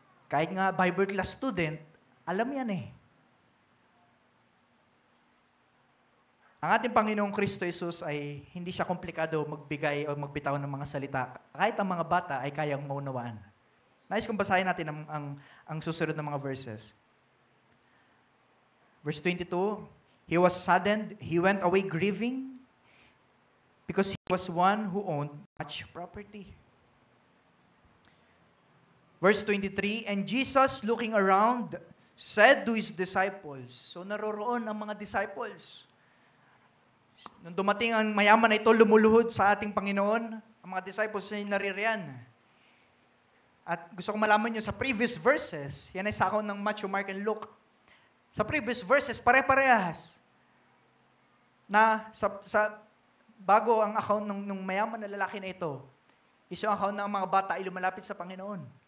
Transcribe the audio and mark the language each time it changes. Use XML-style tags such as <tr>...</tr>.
<tl>Kahit nga Bible class student, alam yan eh. Ang ating Panginoong Kristo Jesus ay hindi siya komplikado magbigay o magbitaw ng mga salita. Kahit ang mga bata ay kayang maunawaan. Nais kong basahin natin ang susunod na mga verses.</tl> <en>Verse 22, He was saddened, he went away grieving, because he was one who owned much property. Verse 23, And Jesus, looking around, said to his disciples.</en> <tl>So naroroon ang mga disciples. Nung dumating ang mayaman na ito, lumuluhod sa ating Panginoon, ang mga disciples ay naririyan. At gusto kong malaman nyo, sa previous verses, yan ay sa account ng Matthew, Mark, and Luke. Sa previous verses, pare-parehas. Na bago ang account ng mayaman na lalaki na ito, isang account ng mga bata ay lumalapit sa Panginoon.</tl>